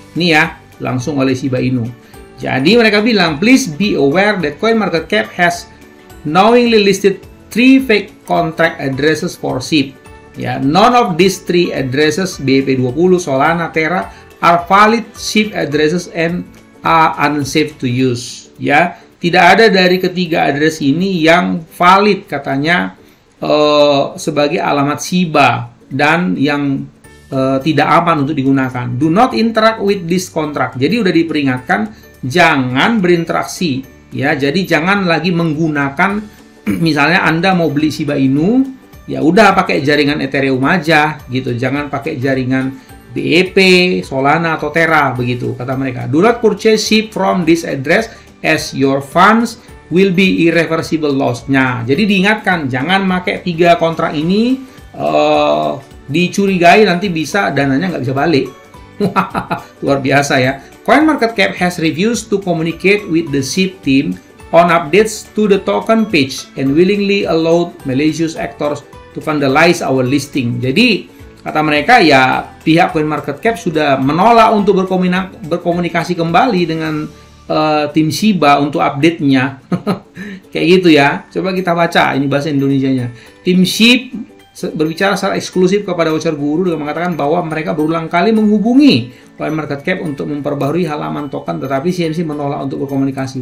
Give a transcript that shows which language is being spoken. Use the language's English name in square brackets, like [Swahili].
[Indonesian] Ini ya, langsung oleh Shiba Inu. Jadi mereka bilang, [English] please be aware that CoinMarketCap has knowingly listed 3 fake contract addresses for SHIB. Ya, none of these 3 addresses, BEP20, Solana, Terra, are valid SHIB addresses and are unsafe to use. [Indonesian] Ya, tidak ada dari ketiga address ini yang valid katanya sebagai alamat Shiba dan yang tidak aman untuk digunakan. [English] Do not interact with this contract. [Indonesian] Jadi udah diperingatkan, jangan berinteraksi ya. Jadi jangan lagi menggunakan, misalnya Anda mau beli Shiba Inu, ya udah pakai jaringan Ethereum aja gitu. Jangan pakai jaringan BEP, Solana atau Terra begitu kata mereka. [English] Do not purchase SHIB from this address as your funds will be irreversible loss. [Indonesian] Nah, jadi diingatkan jangan pakai 3 kontrak ini, dicurigai nanti bisa dananya nggak bisa balik. Luar biasa ya. [English] CoinMarketCap has refused to communicate with the SHIB team on updates to the token page and willingly allowed malicious actors to vandalize our listing. [Indonesian] Jadi kata mereka ya, pihak CoinMarketCap sudah menolak untuk berkomunikasi kembali dengan tim Shiba untuk update-nya. Kayak gitu ya. Coba kita baca ini bahasa Indonesianya. Tim SHIB berbicara secara eksklusif kepada Watcher Guru dengan mengatakan bahwa mereka berulang kali menghubungi CoinMarketCap untuk memperbaharui halaman token, tetapi CMC menolak untuk berkomunikasi.